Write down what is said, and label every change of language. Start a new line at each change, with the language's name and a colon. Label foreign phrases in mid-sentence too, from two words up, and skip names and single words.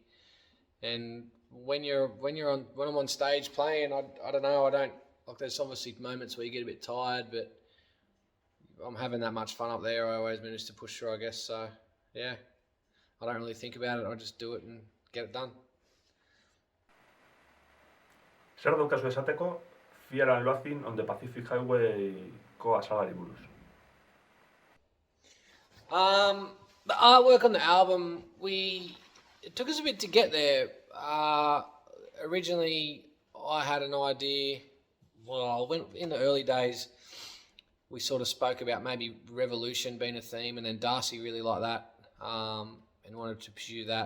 English: And when I'm on stage playing, I don't know. I don't like. There's obviously moments where you get a bit tired, but I'm having that much fun up there. I always manage to push through, I guess. So yeah, I don't really think about it. I just do it and get it done.
Basque: Zer daukazu esateko Fear and Loathing on the Pacific Highway-ko azalari buruz?
English: The artwork on the album, it took us a bit to get there. Originally, I had an idea. Well, in the early days, we sort of spoke about maybe revolution being a theme, and then Darcy really liked that and wanted to pursue that.